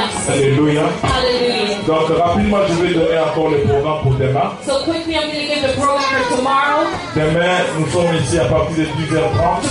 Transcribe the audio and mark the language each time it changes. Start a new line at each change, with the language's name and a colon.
French: Alléluia. Donc rapidement, je vais donner encore le programme pour demain.
English: So quickly, I'm going to give the program for tomorrow.
French: Demain, nous sommes ici à partir de 10h30.